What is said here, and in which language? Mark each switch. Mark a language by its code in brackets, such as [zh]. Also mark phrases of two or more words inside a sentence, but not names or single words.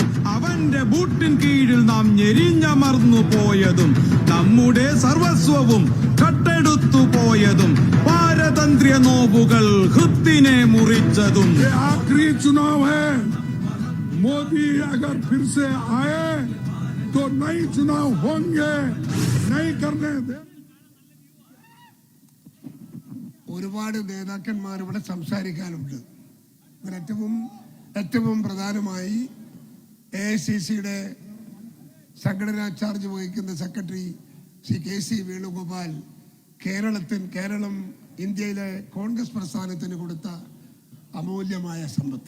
[ml] അവന്റെ ബൂട്ടിൻ കീഴിൽ നാം ഞെരിഞ്ഞമർന്നു പോയതും നമ്മുടെ സർവസ്വവും കട്ടെടുത്തു പോയതും പാരതന്ത്ര്യ നോവുകൾ ഹൃത്തിനെ മുറിച്ചതും. [hi] ये आखिरी चुनाव है. मोदी अगर फिर से आए तो नए चुनाव होंगे. नहीं करने दे. [ml] ഒരുപാട് നേതാക്കന്മാർ ഇവിടെ സംസാരിക്കാനുണ്ട്. ഏറ്റവും പ്രധാനമായി AICCയുടെ സംഘടനാ ചാർജ് വഹിക്കുന്ന സെക്രട്ടറി ശ്രീ KC വേണുഗോപാൽ കേരളം ഇന്ത്യയിലെ കോൺഗ്രസ് പ്രസ്ഥാനത്തിന് കൊടുത്ത അമൂല്യമായ സമ്പത്ത്.